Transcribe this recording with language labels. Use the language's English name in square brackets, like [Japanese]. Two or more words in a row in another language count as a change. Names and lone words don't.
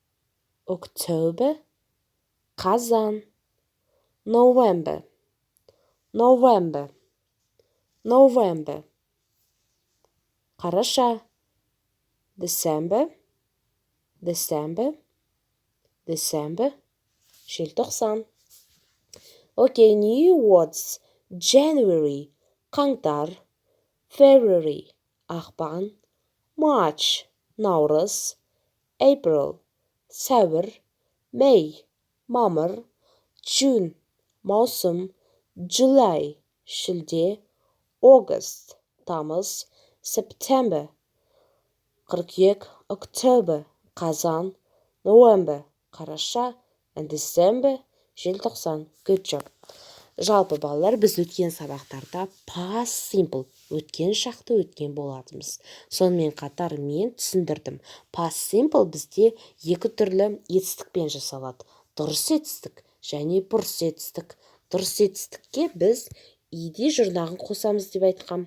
[Kazakh] Қазан. November. Қараша. [English] December. Желтоқсан. Okay, new words. January. [Kazakh] Қаңтар. February. Ақпан. [English] March. Наурыз. April. [Kazakh] Сәуір. May. Мамыр. [English] June. Маусым. July. [Kazakh] Шілде. August. Тамыз. [English] September. Қыркүйек. October. Қазан. November. Қараша. And December. Желтоқсан. Good job. [Kazakh] Жалпы балалар, біз өткен сабақтарда [English] past simple, [Kazakh] өткен шақты өткен болатымыз. Сонымен қатар мен түсіндірдім. [English] Past simple [Kazakh] бізде екі түрлі етістікпен жасалады. Дұрыс етістік және бұрыс етістік. Дұрыс етістікке біз иде жұрнағын қосамыз деп айтқам.